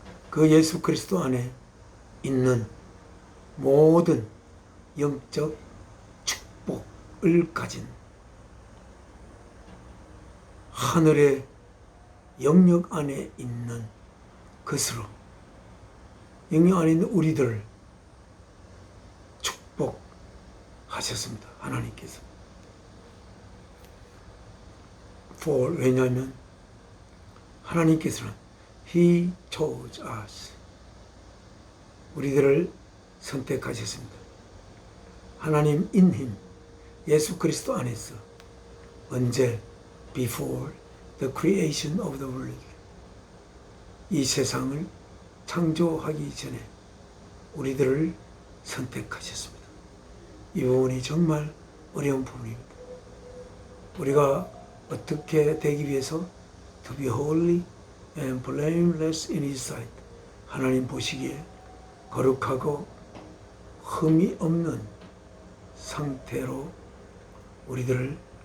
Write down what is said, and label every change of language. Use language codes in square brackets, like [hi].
[ko] 그 예수 그리스도 안에 있는 모든 영적 축복을 가진 하늘의 영역 안에 있는 것으로 영역 안에 있는 우리들을 축복하셨습니다. 하나님께서. 왜냐하면 하나님께서는 [en] He chose us. [ko] 우리들을 선택하셨습니다. 하나님 [en] in Him, [ko] 예수 그리스도 안에서 언제? [en] Before the creation of the world. [ko] 이 세상을 창조하기 전에 우리들을 선택하셨습니다. 이 부분이 정말 어려운 부분입니다. 우리가 어떻게 되기 위해서 [en] to be holy and blameless in His sight, [ko] 하나님 보시기에 거룩하고 흠이 없는 상태로 우리들을